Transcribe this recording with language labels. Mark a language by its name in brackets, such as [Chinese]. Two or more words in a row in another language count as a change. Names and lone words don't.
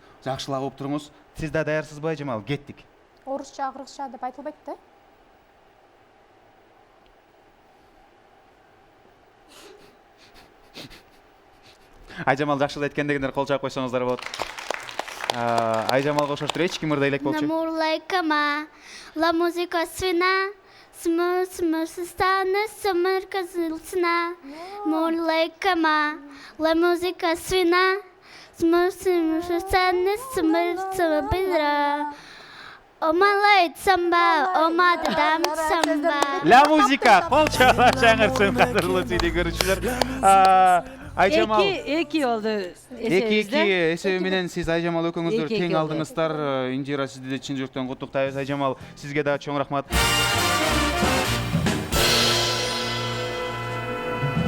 [Kyrgyz] Жакшылап угуп туруңуз. Сиз да даярсызбы, Жамал? Кеттик. Орусча, кыргызча деп айтылбайт да. Айжамал жакшылап айткан дегендер кол чаап койсоңуздар болот. Айжамалга окшоштур эч ким ырдай элек болчу. [Spanish] La música suena, la música suena, [English] oh my light samba, oh my dam samba. [Spanish] La música, [Kyrgyz] кол чаап жаңырсын кадырлуу теле көрүүчүлөр. Айжамал 2 болду. 2-2 эсеби менен сиз Айжамал экөөңүздөр тең алдыңыздар. Индира, сизди де чын жүрөктөн куттуктайбыз. Айжамал, сизге дагы чоң рахмат.